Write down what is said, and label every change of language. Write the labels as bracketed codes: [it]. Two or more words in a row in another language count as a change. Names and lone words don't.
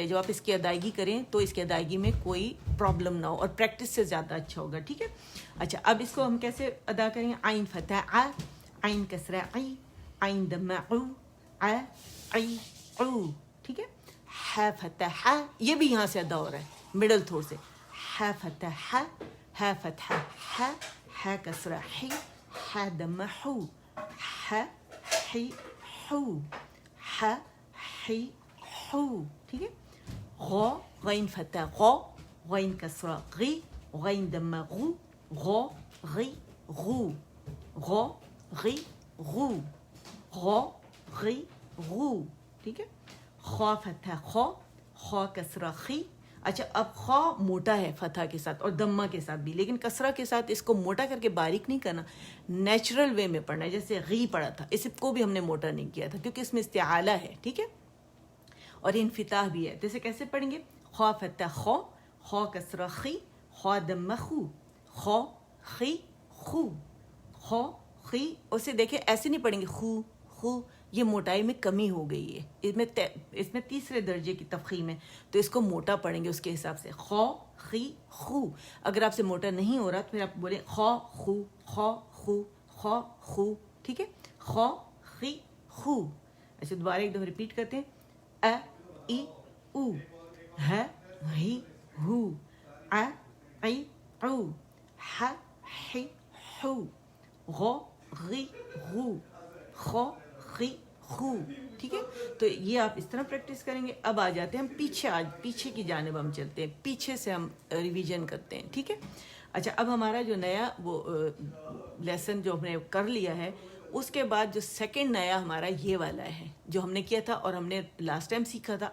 [ur] جب آپ اس کی ادائیگی کریں تو اس کی ادائیگی میں کوئی پرابلم نہ ہو, اور پریکٹس سے زیادہ اچھا ہوگا, ٹھیک ہے. اچھا, اب اس کو ہم کیسے ادا کریں گے؟ عین فتح ع, عین کسرہ عی, عین دم عو, ع عی عو, ٹھیک ہے. ح فتح ح, یہ بھی یہاں سے ادا ہو رہا ہے مڈل تھوڑ سے. ح فتح ح, ح فتح ح, ح کسرہ حی, ح دم حو, ح حی حو, ح حی حو, ٹھیک ہے. غ, غین فتح غ, غین کسرہ غی, غین دم غو, غ غی غو, غ غی غو, غ غی غو, ٹھیک ہے. خا فتح خا, خا کسرہ خی. اچھا, اب خا موٹا ہے فتح کے ساتھ اور دمہ کے ساتھ بھی, لیکن کسرہ کے ساتھ اس کو موٹا کر کے باریک نہیں کرنا, [en] natural way [ur] میں پڑھنا ہے. جیسے غی پڑھا تھا, اس کو بھی ہم نے موٹا نہیں کیا تھا کیونکہ اس میں استعالہ ہے, ٹھیک ہے, اور انفتاح بھی ہے. جیسے کیسے پڑھیں گے؟ خا فتح خا, خا کسرہ خی, خا دم خو, خا خی خو, خا خی. اسے دیکھیں ایسے نہیں پڑھیں گے خو خو, یہ موٹائی میں کمی ہو گئی ہے. اس میں تیسرے درجے کی تفخیم ہے, تو اس کو موٹا پڑھیں گے اس کے حساب سے. خا خی خو. اگر آپ سے موٹا نہیں ہو رہا تو پھر آپ بولیں خا خو, خا خو, خا خو, ٹھیک ہے. خا خی خو. ایسے دوبارہ ایک دفعہ ریپیٹ کرتے ہیں. ا ای او, ہ ہی ہو, ع عی عو, ح حی حو, غ غی غو, خا خی خو, ٹھیک ہے. تو یہ آپ اس طرح پریکٹس کریں گے. اب آ جاتے ہیں ہم پیچھے کی جانب ہم چلتے ہیں, پیچھے سے ہم ریویژن کرتے ہیں, ٹھیک ہے. اچھا, اب ہمارا جو نیا وہ لیسن جو ہم نے کر لیا ہے, اس کے بعد جو سیکنڈ نیا ہمارا یہ والا ہے جو ہم نے کیا تھا اور ہم نے [en] last time [ur] سیکھا تھا.